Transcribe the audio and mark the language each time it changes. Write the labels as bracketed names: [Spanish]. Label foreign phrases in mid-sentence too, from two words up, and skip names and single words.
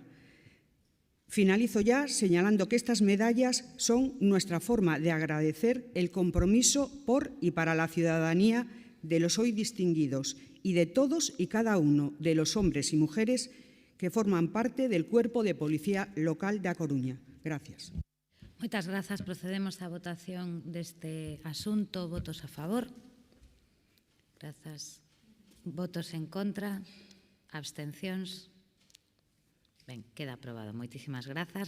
[Spanish] Finalizo ya señalando que estas medallas son nuestra forma de agradecer el compromiso por y para la ciudadanía de los hoy distinguidos y de todos y cada uno de los hombres y mujeres que forman parte del Cuerpo de Policía Local da Coruña. Gracias. [Galician] Moitas grazas. Procedemos á votación deste asunto. Votos a favor. Grazas. Votos en contra. Abstencións. Ben, queda aprobado. Moitísimas grazas.